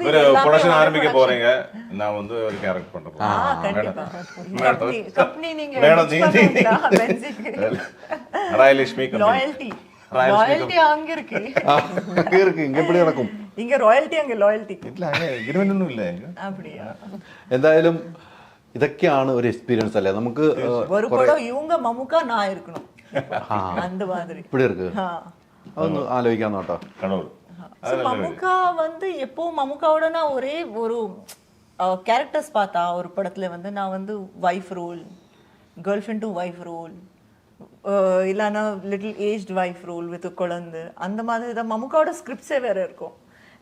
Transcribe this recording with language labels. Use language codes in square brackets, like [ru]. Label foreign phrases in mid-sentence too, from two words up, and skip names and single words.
[ta] ப்ரொடக்ஷன் ஆரம்பிக்க போறீங்க, நான் வந்து ஒரு கேரக்டர் பண்ண போறேன். கண்டிப்பா கம்பெனி நீங்க ராயலட்சுமி லாயல்டி அங்க இருக்கு, இங்க எப்படி நடக்கும்? இங்க ராயல்டி, அங்க லாயல்டி இல்ல, [ml] ഇരുവനൊന്നും ഇല്ല. [ta] அப்படியா? [ml] എന്തായാലും ഇതൊക്കെയാണ് ഒരു എക്സ്പീരിയൻസ് അല്ലേ നമുക്ക്. [ta] ஒரு படம் இவங்க மம்முக்கா நான் இருக்கணும், அந்த மாதிரி இப்படி இருக்கு. [ml] അതൊന്ന് ആലോചിക്കാൻ നോട്ടോ. [ta] மம்முக்கா வந்து எப்போ மம்முக்காவோட நான் ஒரே ஒரு கேரக்டர்ஸ் பார்த்தா ஒரு படத்துல வந்து நான் வந்து [en] wife role, girl friend to wife role, [ta] இல்லைன்னா [en] little aged wife role with [ta] குழந்தை, அந்த மாதிரி தான் மம்முக்காவோட ஸ்கிரிப்ட்ஸே வேற இருக்கும்.